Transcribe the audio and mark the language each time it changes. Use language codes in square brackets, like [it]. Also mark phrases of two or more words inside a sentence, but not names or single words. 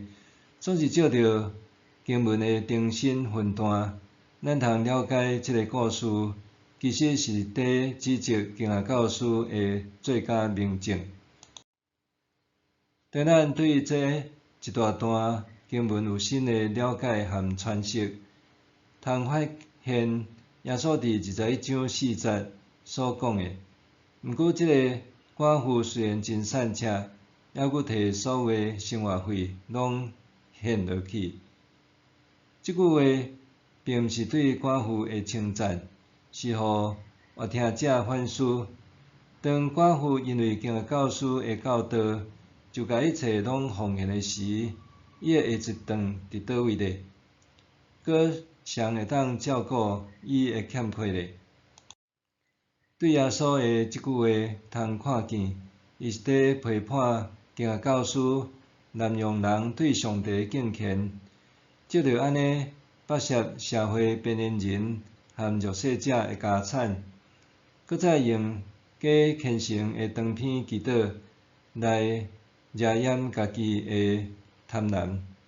[nan] 总是照着经文的中心分段，咱通了解这个故事，其实是在指责经学教师的最佳明证。当咱对这一大段经文有新的了解和诠释，通发现耶稣伫21章4节所讲的。毋过，这个寡妇虽然真善车，抑佫摕所有的生活费拢献落去。即句话并毋是对寡妇的称赞，是互活听者反思。当寡妇因为经学教师的教导，就甲一切拢奉献的时，伊的下一顿伫倒位咧？佮谁会当照顾伊的欠缺咧？对耶稣的即句话，通看见，伊是伫批判经学教师滥用人对上帝的敬虔，借着安尼剥削社会边缘人和弱势者的家产，佮再用假虔诚的长篇祈祷来遮掩家己的贪婪。